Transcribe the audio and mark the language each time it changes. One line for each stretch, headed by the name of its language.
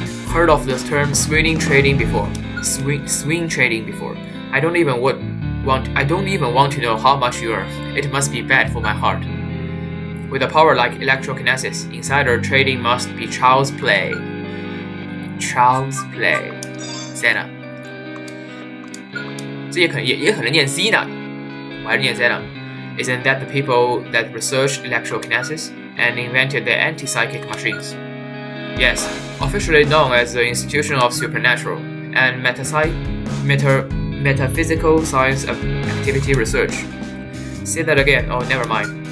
English: Heard of the term swing trading before? Swing trading before. I don't even want to know how much you earn. It must be bad for my heart. With a power like electrokinesis, insider trading must be child's play. Child's play. Zena.
Chinese: 这也可能念 Zena， 我还是念 Zena.
English: Isn't that the people that researched electrokinesis and invented the anti-psychic machines? Yes, officially known as the Institution of Supernatural and Metaphysical Science Activity Research. Say that again. Oh, never mind.